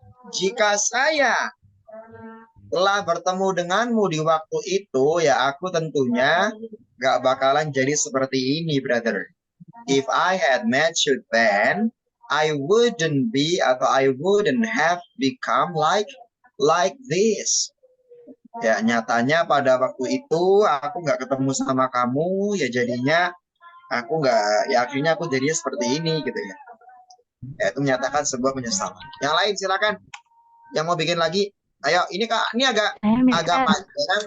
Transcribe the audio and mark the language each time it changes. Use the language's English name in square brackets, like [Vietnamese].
[Indonesian] Jika saya telah bertemu denganmu di waktu itu, ya aku tentunya gak bakalan jadi seperti ini, brother. [English] If I had met you then, I wouldn't be [Indonesian] atau [English] I wouldn't have become like this. [Indonesian] Ya, nyatanya pada waktu itu aku nggak ketemu sama kamu, ya jadinya aku nggak, ya akhirnya aku jadinya seperti ini gitu ya. Ya, itu menyatakan sebuah penyesalan. Yang lain silakan. Yang mau bikin lagi, ayo. Ini kak, ini agak panjang.